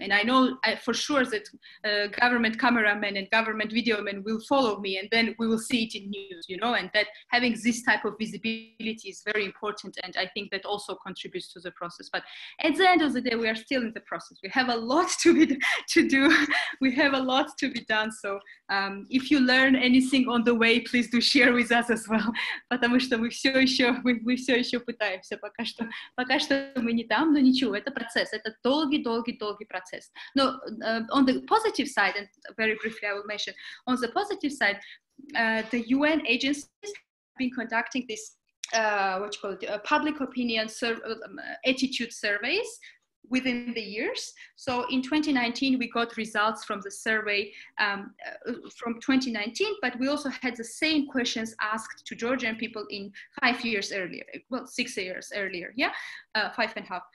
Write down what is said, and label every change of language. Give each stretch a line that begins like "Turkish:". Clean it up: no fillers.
English: And I know for sure that government cameramen and government video men will follow me, and then we will see it in news, you know, and that having this type of visibility is very important. And I think that also contributes to the process. But at the end of the day, we are still in the process. We have a lot to do. We have a lot to be done. So if you learn anything on the way, please do share with us as well.
Russian: Потому что мы все еще пытаемся пока что мы не там, но ничего, это процесс, это долгий процесс.
English: Но on the positive side, and very briefly I will mention, on the positive side, the UN agencies have been conducting this, public opinion attitude surveys within the years. So in 2019, we got results from the survey from 2019, but we also had the same questions asked to Georgian people in 5 years earlier, well, 6 years earlier, 5.5.